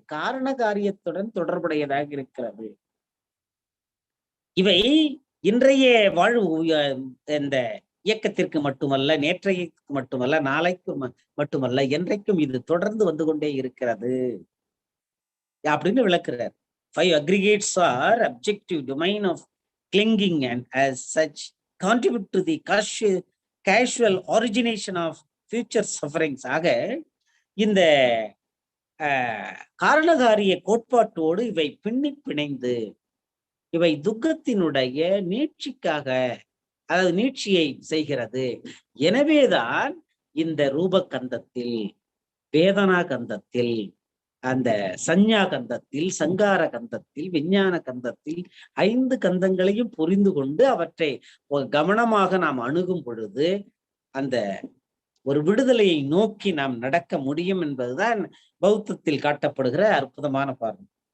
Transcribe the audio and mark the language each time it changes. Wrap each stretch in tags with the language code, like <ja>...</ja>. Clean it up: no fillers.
<ta>காரண காரியத்துடன் தொடர்புடையதாக இருக்கிறது. இவை இன்றைய வாழ்வு இந்த இயக்கத்திற்கு மட்டுமல்ல, நேற்றைக்கு மட்டுமல்ல, நாளைக்கு மட்டுமல்ல, என்றைக்கும் இது தொடர்ந்து வந்து கொண்டே இருக்கிறது அப்படின்னு விளக்குறார்.</ta> <en>5 aggregates are objective domain of clinging and as such contribute to the casual origination of future sufferings.</en> <ta>ஆக இந்த காரணகாரிய கோட்பாட்டோடு இவை பிணைந்து இவை துக்கத்தினுடைய நீட்சிக்காக, அதாவது நீட்சியை செய்கிறது. எனவேதான் இந்த ரூபகந்தத்தில், வேதனா கந்தத்தில், அந்த சஞ்ஞா கந்தத்தில், சங்கார கந்தத்தில், விஞ்ஞான கந்தத்தில் 5 கந்தங்களையும் புரிந்து கொண்டு அவற்றை கவனமாக நாம் அணுகும் பொழுது அந்த ஒரு விடுதலையை நோக்கி நாம் நடக்க முடியும் என்பதுதான் பௌத்தத்தில் காட்டப்படுகிற அற்புதமான பார்வை.</ta>